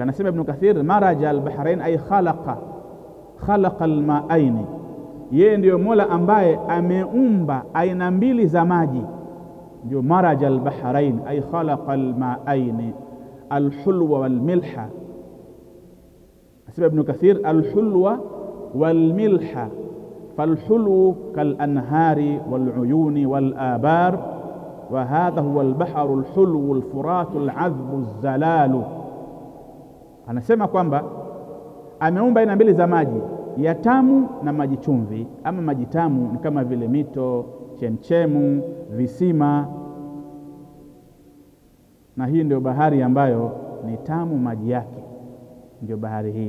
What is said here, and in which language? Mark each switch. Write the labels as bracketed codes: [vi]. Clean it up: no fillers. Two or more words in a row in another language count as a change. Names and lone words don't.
[ar] Nasema Ibn Kathir مرج البحرين أي خلق الماءين. [sw] Yeye ndio Mola ambaye ameumba aina mbili za maji, ndio [ar] مرج البحرين أي خلق الماءين الحلوة والملحة. Nasema Ibn Kathir الحلوة والملحة, فالحلو كالأنهار والعيون والآبار وهذا هو البحر الحلو الفرات العذب الزلال. [sw] Anasema kwamba ameumba aina mbili za maji, ya tamu na maji chumvi. Ama maji tamu ni kama vile mito, chemchemu, visima, na hii ndio bahari ambayo ni tamu maji yake, ndio bahari hii.